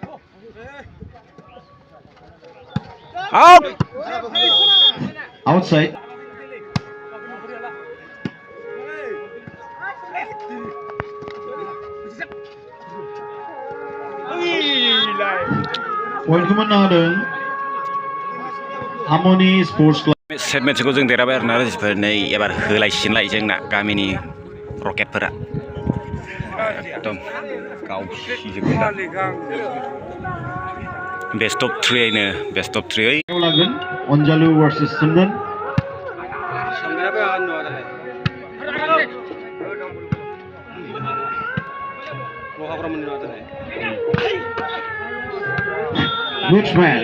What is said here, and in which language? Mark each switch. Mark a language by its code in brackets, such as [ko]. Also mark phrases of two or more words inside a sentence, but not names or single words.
[en] Out. Outside. [ms] Point kemenangan Amoni Sports Club. [en] Set match [brx] खौ जों देरहाबाय आरोना रायजोफोर नै एबार होलायसिनलाय जोंना गामिनि रकेटफोरा एकदम गावसिजोबो दा [en] best of 3 [brx] नो [en] best of 3 Geolangan Onjalu versus Sundan. Good smash.